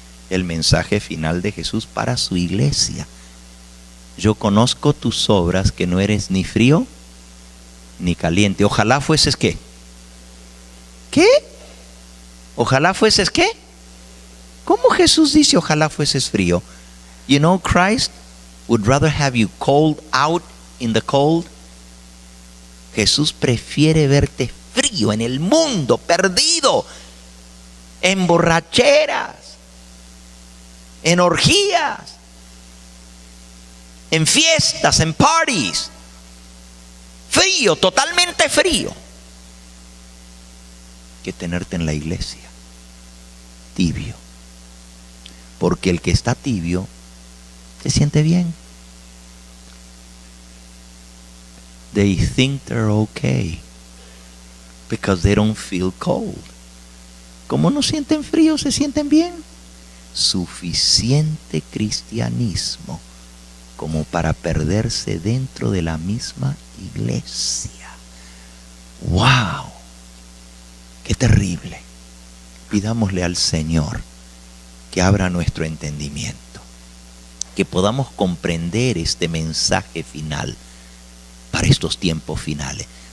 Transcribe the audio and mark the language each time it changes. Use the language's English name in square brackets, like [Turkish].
[Spanish] El mensaje final de Jesús para su iglesia. Yo conozco tus obras, que no eres ni frío ni caliente. Ojalá fueses ¿qué? ¿Qué? Ojalá fueses ¿qué? ¿Cómo Jesús dice ojalá fueses frío? [English] You know, Christ would rather have you cold out in the cold. [Spanish] Jesús prefiere verte frío en el mundo, perdido, en borracheras, en orgías, en fiestas, en parties. Frío, totalmente frío, que tenerte en la iglesia tibio. Porque el que está tibio se siente bien. [English] They think they're okay because they don't feel cold. [Spanish] Como no sienten frío, se sienten bien. suficiente cristianismo como para perderse dentro de la misma iglesia. ¡Wow! ¡Qué terrible! Pidámosle al Señor que abra nuestro entendimiento, que podamos comprender este mensaje final para estos tiempos finales.